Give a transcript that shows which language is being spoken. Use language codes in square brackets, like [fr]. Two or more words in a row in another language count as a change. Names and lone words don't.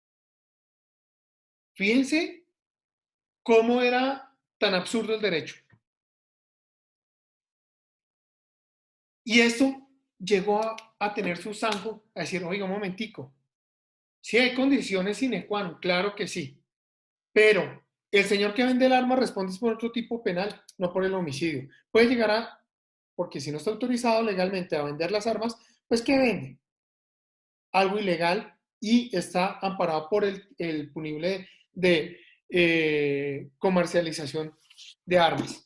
[es] Fíjense cómo era tan absurdo el derecho. Y esto llegó a tener su zanjo, a decir, oiga, un momentico, si hay condiciones [la] sine qua non, [es] claro que sí, pero el señor que vende el arma responde por otro tipo penal, no por el homicidio. Puede llegar a, porque si no está autorizado legalmente a vender las armas, pues ¿qué vende? Algo ilegal y está amparado por el punible de comercialización de armas.